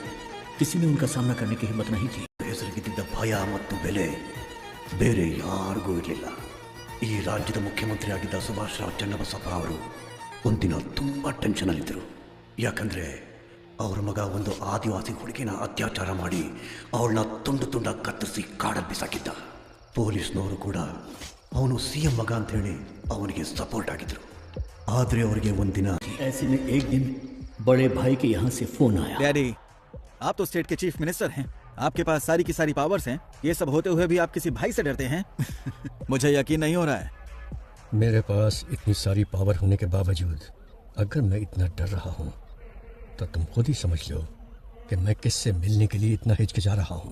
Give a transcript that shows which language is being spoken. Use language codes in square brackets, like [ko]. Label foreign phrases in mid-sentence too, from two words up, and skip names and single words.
[hi] किसी ने उनका सामना करने की हिम्मत नहीं थी। [kn] ಭಯ ಮತ್ತು ಬೆಲೆ ಬೇರೆ ಯಾರಿಗೂ ಇರಲಿಲ್ಲ। ಈ ರಾಜ್ಯದ ಮುಖ್ಯಮಂತ್ರಿ ಆಗಿದ್ದ ಸುಭಾಷ್ ರಾವ್ ಚನ್ನಬಸಪ್ಪ ಅವರು ಒಂದಿನ ತುಂಬಾ ಟೆನ್ಷನ್ ಅಲ್ಲಿದ್ದರು। ಯಾಕಂದ್ರೆ ಅವರ ಮಗ ಒಂದು ಆದಿವಾಸಿ ಹುಡುಗಿನ ಅತ್ಯಾಚಾರ ಮಾಡಿ ಅವಳನ್ನ ತುಂಡು ತುಂಡ ಕತ್ತರಿಸಿ ಕಾಡಲ್ಲಿ ಬಿಸಾಕಿದ್ದ। ಪೊಲೀಸ್ನವರು ಕೂಡ ಅವನು ಸಿಎಂ ಮಗ ಅಂತ ಹೇಳಿ ಅವನಿಗೆ ಸಪೋರ್ಟ್ ಆಗಿದ್ರು। ಆದ್ರೆ ಅವರಿಗೆ ಒಂದಿನ [hi] ऐसे में एक दिन बड़े भाई के यहाँ से फोन आया। डैडी, आप तो स्टेट के चीफ मिनिस्टर हैं, आपके पास सारी की सारी पावर्स हैं। ये सब होते हुए भी आप किसी भाई से डरते हैं? मुझे यकीन नहीं हो रहा है। मेरे पास इतनी सारी पावर होने के बावजूद अगर मैं इतना डर रहा हूँ तो तुम खुद ही समझ लो कि मैं किससे मिलने के लिए इतना हिचकिचा रहा हूँ।